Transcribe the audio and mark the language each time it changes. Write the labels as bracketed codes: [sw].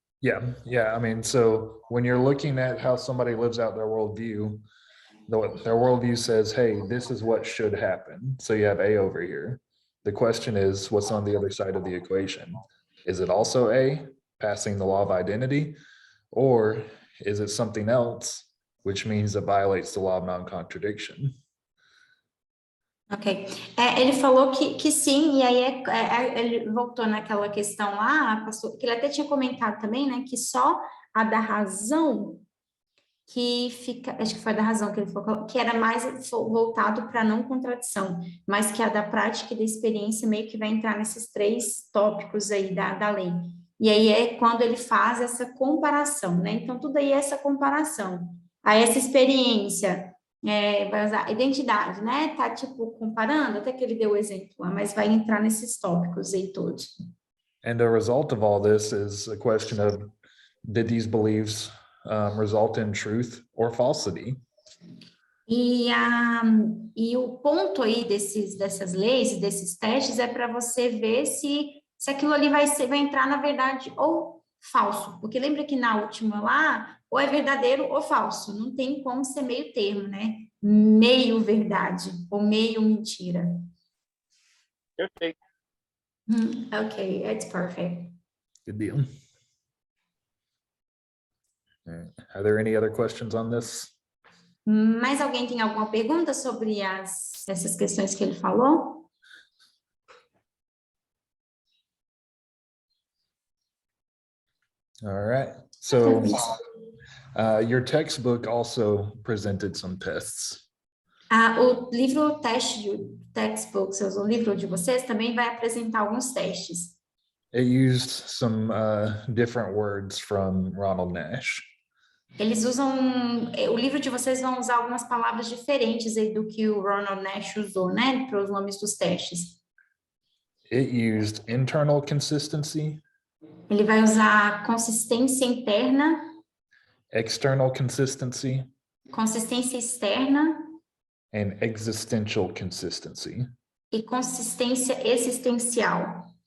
[en] Yeah. I mean, so when you're looking at how somebody lives out their worldview, their worldview says, hey, this is what should happen. So you have A over here. The question is, what's on the other side of the equation? Is it also A, passing the law of identity? Or is it something else, which means it violates the law of non-contradiction? Ok. [pt] Ele falou que sim, e aí ele voltou naquela questão lá, pastor, que ele até tinha comentado também, né, que só a da razão que fica, acho que foi da razão que ele falou, que era mais voltado para não contradição, mas que a da prática e da experiência meio que vai entrar nesses três tópicos aí da lei. E aí é quando ele faz essa comparação, né? Então, tudo aí é essa comparação. Aí essa experiência vai usar identidade, né? Tá, tipo, comparando, até que ele deu o exemplo lá, mas vai entrar nesses tópicos aí todos. [en] And the result of all this is a question of, did these beliefs result in truth or falsity? [pt] E o ponto aí dessas leis, desses testes, é para você ver se aquilo ali vai entrar na verdade ou falso. Porque lembra que na última lá, ou é verdadeiro ou falso. Não tem como ser meio termo, né? Meio verdade ou meio mentira. Perfeito. [en] Ok, it's perfect. Good deal. All right. Are there any other questions on this? [pt] Mais alguém tem alguma pergunta sobre essas questões que ele falou? [en] All right. So your textbook also presented some tests. [pt] O livro teste de textbooks, o livro de vocês, também vai apresentar alguns testes. [en] It used some different words from Ronald Nash. [pt] Eles usam, o livro de vocês vão usar algumas palavras diferentes aí do que o Ronald Nash usou, né, para os nomes dos testes. [en] It used internal consistency, [pt] Ele vai usar consistência interna, [en] external consistency, [pt] consistência externa [en] and existential consistency. [pt] e consistência existencial.